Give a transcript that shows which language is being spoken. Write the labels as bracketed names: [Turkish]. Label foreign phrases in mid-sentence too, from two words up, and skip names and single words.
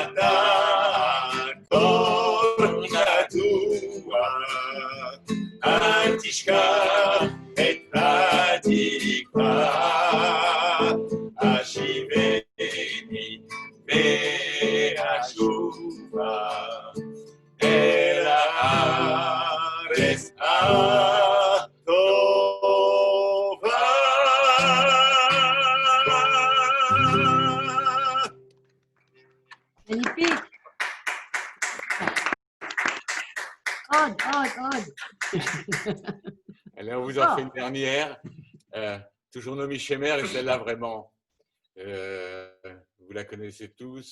[Hebrew] הקור נטוע, אל תשכח את התקווה, השיבני ואשובה אל הארץ הטובה. [French] Magnifique. Aude. Allez, on vous en fait une dernière. Toujours Noémie Shemer, et celle-là vraiment, vous la connaissez tous.